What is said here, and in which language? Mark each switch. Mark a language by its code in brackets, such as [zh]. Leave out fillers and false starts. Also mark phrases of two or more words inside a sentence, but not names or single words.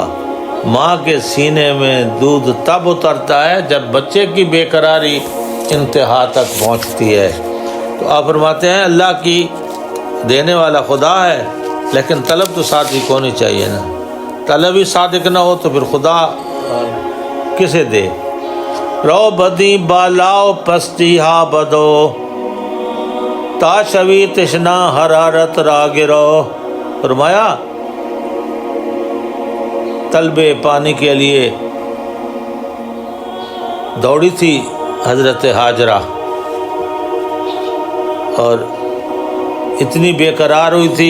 [ur] ماں کے سینے میں دودھ تب اترتا ہے جب بچے کی بے قراری انتہا تک پہنچتی ہے۔ تو آپ فرماتے ہیں اللہ کی دینے والا خدا ہے، لیکن طلب تو صادق ہونی چاہیے نا، طلب ہی صادق نہ ہو تو پھر خدا کسے دے۔ [fa] رو بدی بالاؤ پستی ہا بدو، تا شوی تشنا حرارت را گرو۔ [ur] فرمایا طلب پانی کے لیے دوڑی تھی حضرت ہاجرہ، اور اتنی بے قرار ہوئی تھی